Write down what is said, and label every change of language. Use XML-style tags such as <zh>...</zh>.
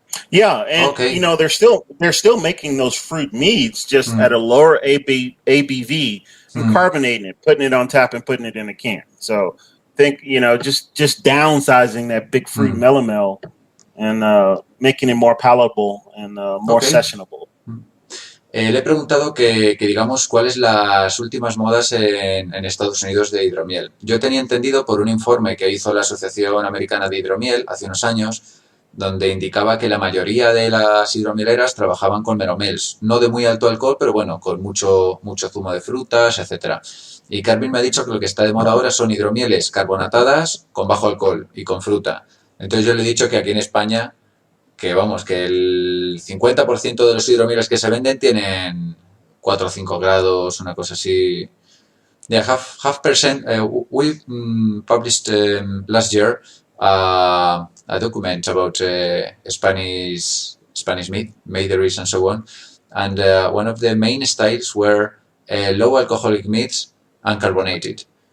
<en>Yeah, and they're still making those fruit meads just at a lower ABV and carbonating it, putting it on tap and putting it in a can. So think just downsizing that big fruit melomel and making it more palatable and more sessionable.</en> <es>Le he preguntado que digamos cuáles las últimas modas en Estados Unidos de hidromiel. Yo tenía entendido por un informe que hizo la Asociación Americana de Hidromiel hace unos años, donde indicaba que la mayoría de las hidromieleras trabajaban con melomels, no de muy alto alcohol, pero bueno, con mucho zumo de frutas, etcétera. Y Carvin me ha dicho que lo que está de moda ahora son hidromieles carbonatadas con bajo alcohol y con fruta. Entonces yo le he dicho que aquí en España que el 50% de los hidromieles que se venden tienen 4 o 5 grados, una cosa así.</es> <en>Yeah, half percent. We published last year a document about Spanish meaderies and so on, and one of the main styles were low alcoholic meats and carbonated.</en>